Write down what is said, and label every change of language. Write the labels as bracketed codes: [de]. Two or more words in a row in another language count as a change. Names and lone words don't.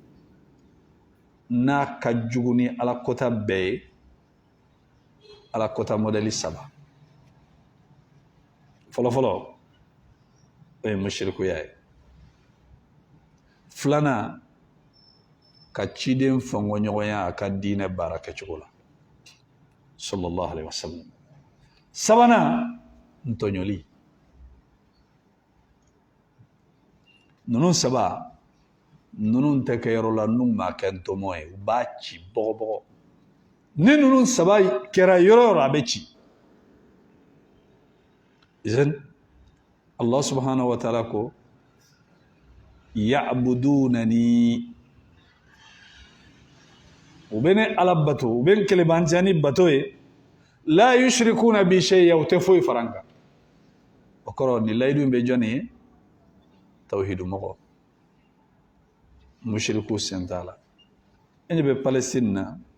[bm] n'a ka jugu ni ala kota bɛɛ ye ala kota modèle 3 fɔlɔfɔlɔ o ye mushrikuya ye filanan ka ciden fɛnkɔɲɔgɔnya a ka diinɛ baara kɛcogo la [ar] صلى الله عليه وسلم [bm] sabanan ntɔɲɔli ninnu saba ninnu tɛ kɛ yɔrɔ la n'u ma kɛ ntɔmɔ ye u b'a ci bɔgɔbɔgɔ ni ninnu saba kɛra yɔrɔ yɔrɔ a bɛ ci idan [ar] الله سبحانه وتعالى [bm] ko ya'budunani u bɛ ne ala bato u bɛ kelebantiya ni bato ye [ar] لا يشركون بي شيئا [bm] u tɛ foyi fara n kan o kɔrɔ ni layidu bɛ jɔn ye tawhidu mɔgɔ mushriku sen t'a la e ɲɛ bɛ Palestine na